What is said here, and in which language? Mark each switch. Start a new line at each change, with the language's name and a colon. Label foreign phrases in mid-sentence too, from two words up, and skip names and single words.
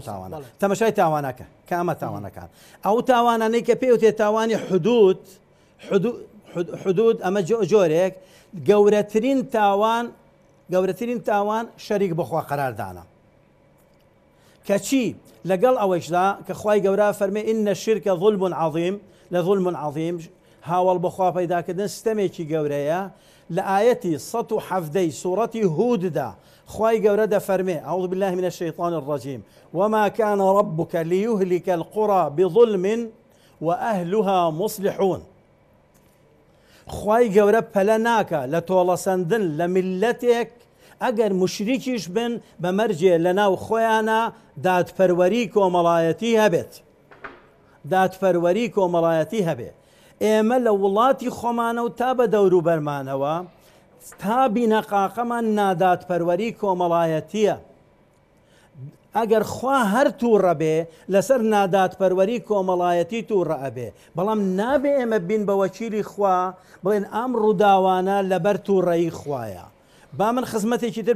Central Kurdish: تەمەشای تاوانەکە کامە تاوانەکان ئەو تاوانانەی کە پێوتێ تاوانی حدود ئەمە جۆرێک گەورەترین تاوان شەریک بەخوا قەراردانە کەچی لەگەڵ ئەوەشدا کە خوای گەورە فەرمێ
Arabic: ئینە الشرکە ظلم عظیم
Central Kurdish: لە
Arabic: ظلم عظیم
Central Kurdish: هاوڵ بەخوا پەیداکردن ستەمێکی گەورەیە لە ئاەتی 117 سوورەتی هوددا خوای گەورە دەفەرمێ
Arabic: أعوذ بالله من الشيطان الرجيم وما كان ربك ليهلك القرى بظلم وأهلها مصلحون
Central Kurdish: خوای گەورە پەلە ناکە لە تۆڵەسەندن لە میلەتێک ئەگەر مشریکیش بن بەمەرجێ لە ناو خۆیانە دادپەروەری کۆمەڵایەتی هەبێت ئێمە لە وڵاتی خۆمانە و تا بە دەورو بەرمانەوە تا بینەقاقەمان نادادپەروەری کۆمەڵایەتیە ئەگەر خوا هەر تووڕە بێ لەسەر نادادپەروەری کۆمەڵایەتی تووڕە ئەبێ بەڵام نابێ ئێمە بین بە وەکیلی خوا بڵێن ئەم ڕووداوانە لەبەر تووڕەیی خوایە با من خزمەتێکی تر